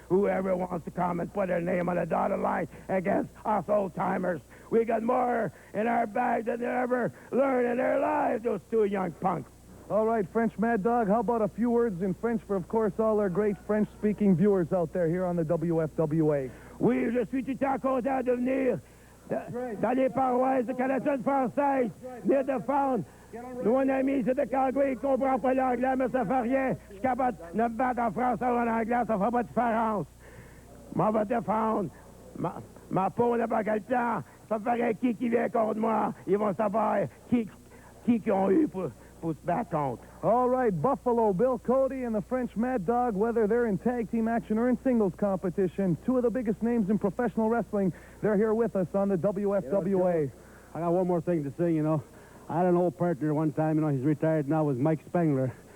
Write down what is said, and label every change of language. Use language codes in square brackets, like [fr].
[en] Whoever wants to come and put their name on the dotted line against us old-timers. We got more in our bag than they ever learned in their lives, those two young punks. All right, French Mad Dog, how about a few words in French for, of course, all our great French-speaking viewers out there here on the WFWA? [fr] Oui, je suis tout à content de venir dans les paroisses canadiennes françaises, venir défendre mon ami, c'est de Calgary, il ne comprend pas l'anglais, mais ça fait rien. Je suis capable de me battre en français ou en anglais, ça ne fait pas de différence. Moi, je vais défendre ma peau n'importe quel temps. Ça ferait qui vient contre moi. Ils vont savoir qui ont eu pour se battre contre. [en] All right, Buffalo, Bill Cody and the French Mad Dog, whether they're in tag team action or in singles competition, two of the biggest names in professional wrestling, they're here with us on the WFWA. I got one more thing to say, I had an old partner one time, he's retired now, was Mike Spengler.